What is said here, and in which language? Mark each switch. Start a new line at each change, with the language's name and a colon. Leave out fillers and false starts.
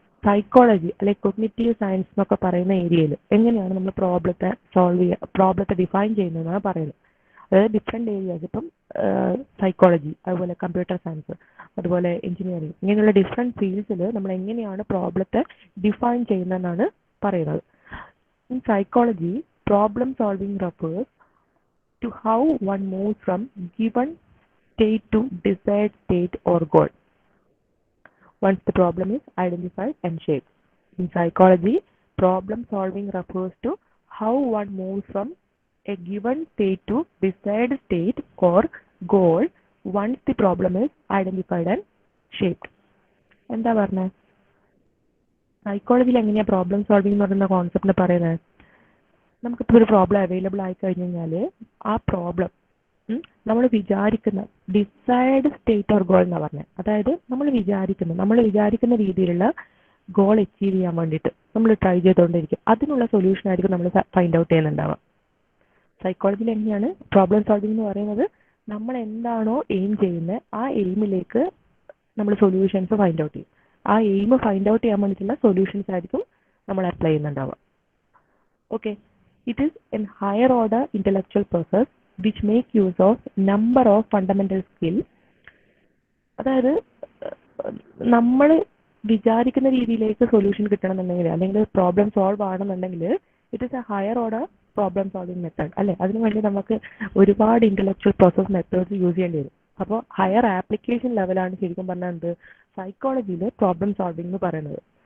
Malayalam: Psychology അല്ലെങ്കിൽ cognitive science എന്നൊക്കെ പറയുന്ന ഏരിയയിൽ എങ്ങനെയാണ് നമ്മൾ പ്രോബ്ലത്തെ സോൾവ് ചെയ്യുക, പ്രോബ്ലത്തെ ഡിഫൈൻ ചെയ്യുന്നതെന്നാണ് പറയുന്നത്. അതായത് ഡിഫറെൻറ്റ് ഏരിയാസ്, ഇപ്പം സൈക്കോളജി, അതുപോലെ കമ്പ്യൂട്ടർ സയൻസ്, അതുപോലെ എഞ്ചിനീയറിംഗ്, ഇങ്ങനെയുള്ള ഡിഫറെൻറ്റ് ഫീൽഡ്സിൽ നമ്മൾ എങ്ങനെയാണ് പ്രോബ്ലത്തെ ഡിഫൈൻ ചെയ്യുന്നതെന്നാണ് പറയുന്നത്.
English: In psychology, problem solving refers to how one moves from given state to desired state or goal once the problem is identified and shaped. In psychology, problem solving refers to how one moves from a given state to desired state or goal once the problem is identified and shaped.
Malayalam: എന്താ പറഞ്ഞത്? സൈക്കോളജിയിൽ എങ്ങനെയാണ് problem solving എന്ന് പറയുന്ന കോൺസെപ്റ്റിനെ പറയുന്നത്? നമുക്കിപ്പോൾ ഒരു problem available ആയി കഴിഞ്ഞ് കഴിഞ്ഞാൽ ആ പ്രോബ്ലം നമ്മൾ വിചാരിക്കുന്ന
English: desired state or goal
Malayalam: എന്നാണ് പറഞ്ഞത്. അതായത് നമ്മൾ വിചാരിക്കുന്ന രീതിയിലുള്ള ഗോൾ അച്ചീവ് ചെയ്യാൻ വേണ്ടിയിട്ട് നമ്മൾ ട്രൈ ചെയ്തുകൊണ്ടിരിക്കും. അതിനുള്ള സൊല്യൂഷൻ ആയിരിക്കും നമ്മൾ ഫൈൻഡ് ഔട്ട് ചെയ്യുന്നുണ്ടാവുക. സൈക്കോളജിയിൽ എങ്ങനെയാണ് പ്രോബ്ലം സോൾവിംഗ് എന്ന് പറയുന്നത്? നമ്മൾ എന്താണോ എയിം ചെയ്യുന്നത് ആ എയിമിലേക്ക് നമ്മൾ സൊല്യൂഷൻസ് ഫൈൻഡ് ഔട്ട് ചെയ്യും. ആ എയിം ഫൈൻഡ് ഔട്ട് ചെയ്യാൻ വേണ്ടിയിട്ടുള്ള സൊല്യൂഷൻസ് ആയിരിക്കും നമ്മൾ apply ചെയ്യുന്നുണ്ടാവുക.
English: Okay, it is a higher order intellectual process which make use of number of fundamental skills.
Malayalam: അതായത് നമ്മൾ വിചാരിക്കുന്ന രീതിയിലേക്ക് സൊല്യൂഷൻ കിട്ടണമെന്നുണ്ടെങ്കിൽ അല്ലെങ്കിൽ പ്രോബ്ലം സോൾവ് ആണെന്നുണ്ടെങ്കിൽ
English: it is a higher order problem solving method
Malayalam: അല്ലേ. അതിനുവേണ്ടി നമുക്ക് ഒരുപാട് ഇന്റലക്ച്വൽ പ്രോസസ് മെത്തേഡ്സ് യൂസ് ചെയ്യേണ്ടി വരും. അപ്പോൾ ഹയർ ആപ്ലിക്കേഷൻ ലെവലാണ് ശരിക്കും പറഞ്ഞാൽ എന്ത് സൈക്കോളജിയിൽ പ്രോബ്ലം സോൾവിംഗ് എന്ന് പറയുന്നത്.